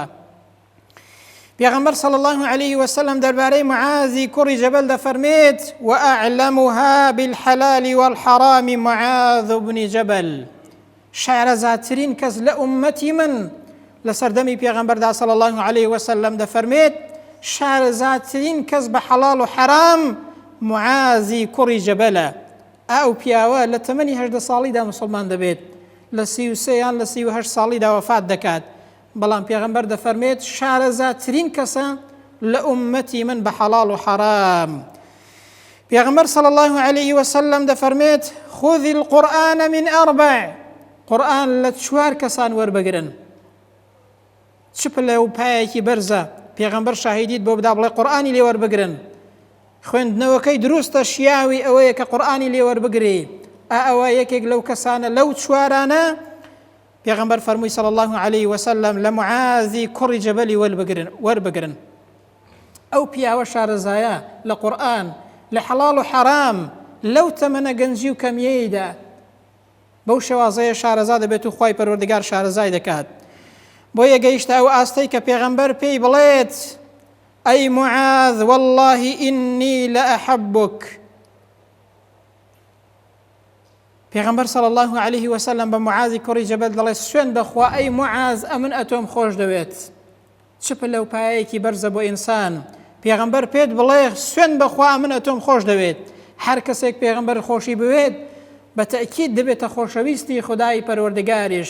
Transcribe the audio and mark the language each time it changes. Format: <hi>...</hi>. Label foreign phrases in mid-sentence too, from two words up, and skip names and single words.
<ckb>پێغەمبەر</ckb> <ar>صلی الله عليه وسلم</ar> <ckb>دەربارەی معازی کوڕی جەبەل دەفەرمێت</ckb> <ar>وأعلمها بالحلال والحرام</ar> <ckb>معاذ بن جەبەل، شارەزاترین کەس لە ئومەتی من لە سەردەمی پێغەمبەردا</ckb> <ar>صلی الله عليه وسلم</ar> <ckb>دەفەرمێت شارەزاترین کەس بە حەڵاڵ و حەرام معازی کوڕی جەبەلە. ئەو پیاوە لە تەمەنی 18 ساڵیدا مسلمان دەبێت، لە 33 یان لە 38 ساڵیدا وەفات دەکات. بەڵام پێغەمبەر دەفەرمێت شارەزاترین کەسە لە ئومەتی من بە حەڵاڵ و حەرام.</ckb> <ar>پێغەمبەر صلی الله عليه وسلم دەفەرمێت خذ القرآن من أربع،</ar> <ckb>قورآن لە 4 کەسان وەربگرن. چ پلە و پایەکی بەرزە پێغەمبەر شاهیدیت بۆ بدا بڵێ قورآنی لێ وەربگرن. خوێندنەوەکەی دروستە شیاوی ئەوەیە کە قورآنی لێ وەربگری. ئەوە یەکێک لەو کەسانە لەو 4 پێغەمبەر فەرمووی</ckb> <ar>صلی الله عليه وسلم</ar> <ckb>لە معازی کوڕی جەبەلی وەربگرن. ئەو پیاوە شارەزایە لە قورآن، لە حەڵاڵ و حەرام، لەو تەمەنە گەنجی و کەمیەیدا بەو شێوازەیە شارەزا دەبێت و خوای پەروەردگار شارەزای دەکات. بۆ یەگەیشتە ئەو ئاستەی کە پێغەمبەر پێی بڵێت ئەی معاذ</ckb> <ar>والله إني لأحبك.</ar> <ckb>پێغەمبەر</ckb> <ar>صلی الله عليه وسلم</ar> <ckb>بە معازی کوڕی جەبەل دەڵێ سوێن بەخوا ئەی معاذ ئەمن ئەتۆم خۆش دەوێت. چ پلە و پایەیەکی بەرزە بۆ ئینسان پێغەمبەر پێت بڵێ سوێن بەخوا ئەمن ئەتۆم خۆش دەوێت. هەر کەسێک پێغەمبەر خۆشی بوێت بە تەئکید دەبێتە خۆشەویستی خودای پەروەردگاریش.</ckb>